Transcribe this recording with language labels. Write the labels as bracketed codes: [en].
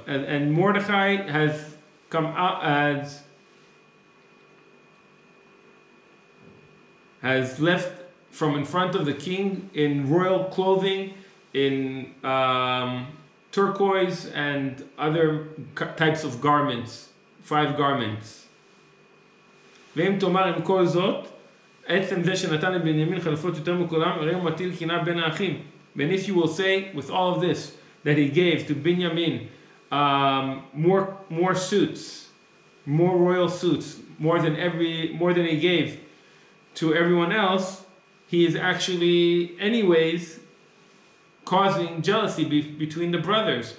[en] And Mordechai has come out has left from in front of the king in royal clothing, in turquoise and other types of garments, 5 garments. [he] ואם תאמר עם כל זאת, עצם זה שנתן לבנימין חלופות יותר מכולם, הרי הוא מטיל קנאה בין האחים. [en] And if you will say with all of this that he gave to Binyamin more suits, more royal suits, more than he gave to everyone else, he is actually anyways causing jealousy between the brothers.